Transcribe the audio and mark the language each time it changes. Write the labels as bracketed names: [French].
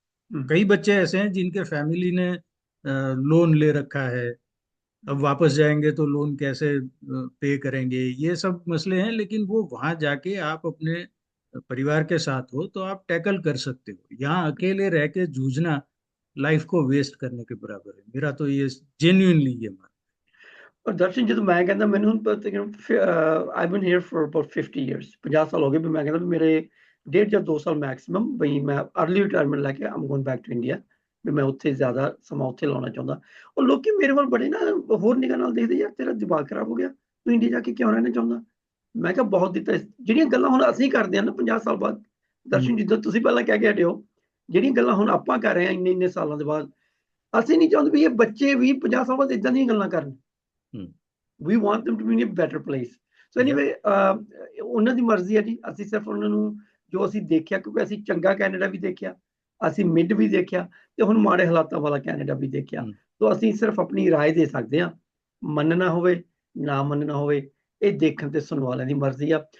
[Hindi] कई बच्चे ऐसे हैं जिनके फैमिली ने लोन ले रखा है, अब वापस जाएंगे तो लोन कैसे पे करेंगे, ये सब मसले हैं। लेकिन वो वहां जाके आप अपने परिवार के साथ हो तो आप टैकल कर सकते हो। यहाँ अकेले रह के जूझना लाइफ को वेस्ट करने के बराबर है, मेरा तो ये जेन्युइनली ये मान। [Punjabi] ਔਰ ਦਰਸ਼ਨ ਜਦੋਂ ਮੈਂ ਕਹਿੰਦਾ ਮੈਨੂੰ ਹੁਣ [English] I been here for about 50 years [Punjabi] 50 ਸਾਲ ਹੋ ਗਏ ਵੀ ਮੈਂ ਕਹਿੰਦਾ ਵੀ ਮੇਰੇ 1.5 ਜਾਂ 2 ਸਾਲ ਮੈਕਸਿਮਮ ਵੀ ਮੈਂ ਅਰਲੀ ਰਿਟਾਇਰਮੈਂਟ ਲੈ ਕੇ [English] I'm going back to India [Punjabi] ਵੀ ਮੈਂ ਉੱਥੇ ਜ਼ਿਆਦਾ ਸਮਾਂ ਉੱਥੇ ਲਾਉਣਾ ਚਾਹੁੰਦਾ। ਉਹ ਲੋਕੀ ਮੇਰੇ ਵੱਲ ਬੜੇ ਨਾ ਹੋਰ ਨਿਗਾਹ ਨਾਲ ਦੇਖਦੇ, ਯਾਰ ਤੇਰਾ ਦਿਮਾਗ ਖਰਾਬ ਹੋ ਗਿਆ, ਤੂੰ ਇੰਡੀਆ ਜਾ ਕੇ ਕਿਉਂ ਰਹਿਣਾ ਚਾਹੁੰਦਾ। ਮੈਂ ਕਿਹਾ ਬਹੁਤ ਦਿੱਤਾ, ਜਿਹੜੀਆਂ ਗੱਲਾਂ ਹੁਣ ਅਸੀਂ ਕਰਦੇ ਹਾਂ ਨਾ 50 ਸਾਲ ਬਾਅਦ, ਦਰਸ਼ਨ ਜਿੱਦਾਂ ਤੁਸੀਂ ਪਹਿਲਾਂ ਕਹਿ ਕੇ ਹਟੇ ਹੋ, ਜਿਹੜੀਆਂ ਗੱਲਾਂ ਹੁਣ ਆਪਾਂ ਕਰ ਰਹੇ ਹਾਂ ਇੰਨੇ ਸਾਲਾਂ ਦੇ ਬਾਅਦ, ਅਸੀਂ ਨਹੀਂ ਚਾਹੁੰਦੇ ਵੀ ਇਹ ਬੱਚੇ ਵੀ 50 ਸਾਲ ਬਾਅਦ ਇਦਾਂ ਦੀਆਂ ਗੱਲਾਂ ਕਰਨ। [English] We want them to be in a better place. So anyway, [Punjabi] ਉਹਨਾਂ ਦੀ ਮਰਜ਼ੀ ਹੈ ਜੀ, ਅਸੀਂ ਸਿਰਫ ਉਹਨਾਂ ਨੂੰ ਜੋ ਅਸੀਂ ਦੇਖਿਆ, ਕਿਉਂਕਿ ਅਸੀਂ ਚੰਗਾ ਕੈਨੇਡਾ ਵੀ ਦੇਖਿਆ, ਅਸੀਂ ਮਿਡ ਵੀ ਦੇਖਿਆ ਤੇ ਹੁਣ ਮਾੜੇ ਹਾਲਾਤਾਂ ਵਾਲਾ ਕੈਨੇਡਾ ਵੀ ਦੇਖਿਆ। ਸੋ ਅਸੀਂ ਸਿਰਫ ਆਪਣੀ ਰਾਏ ਦੇ ਸਕਦੇ ਹਾਂ, ਮੰਨਣਾ ਹੋਵੇ ਨਾ ਮੰਨਣਾ ਹੋਵੇ ਇਹ ਦੇਖਣ ਤੇ ਸੁਣਨ ਵਾਲਿਆਂ ਦੀ ਮਰਜ਼ੀ ਆ।